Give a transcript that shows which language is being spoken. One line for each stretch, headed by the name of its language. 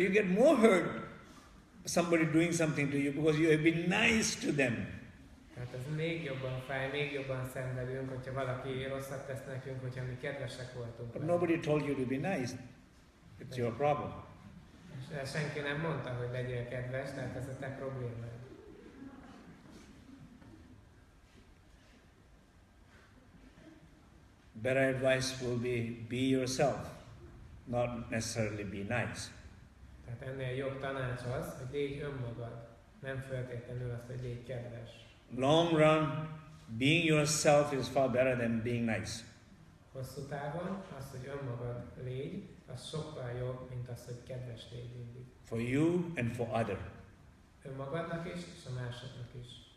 English: You get more hurt somebody doing something to you because you have been nice to them.
Hungarian: Tehát ez még jobban fáj, még jobban szenvedünk, hogyha valaki rosszat tesz nekünk, hogyha mi kedvesek voltunk.
English: But nobody told you to be nice. It's your problem.
Hungarian: És senki nem mondta, hogy legyél kedves, tehát ez a te problémád.
English: Better advice will be yourself, not necessarily be nice.
Hungarian: Tehát ennél jobb tanács az, hogy légy önmagad, nem feltétlenül az, hogy légy kedves.
English: Long run, being yourself is far better than being nice.
Hungarian: Hosszú távon az, hogy önmagad légy, az sokkal jobb, mint az, hogy kedves légy mindig.
English: For you and for other.
Hungarian: Önmagadnak is, és a másoknak is.